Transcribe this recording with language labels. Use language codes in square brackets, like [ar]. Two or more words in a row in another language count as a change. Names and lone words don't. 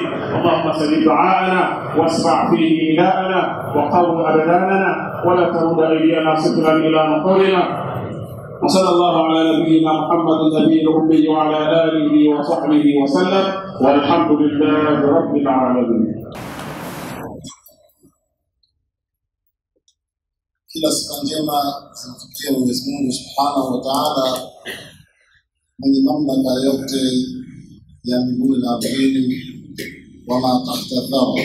[ar] اللهم سدد دعاءنا واسمع فيه نداءنا وقو أبداننا، ولا ترد أيدينا صفرا إلى نحورنا. وصلى الله على نبينا محمد النبي الأمي وعلى آله وصحبه وسلم، والحمد لله رب العالمين. [sw] Kila sifa njema zimfikie Mwenyezi Mungu [ar] سبحانه وتعالى, [sw] mwenye mamlaka yote ya mbinguni na ardhini, [ar] وما تحت الثرى.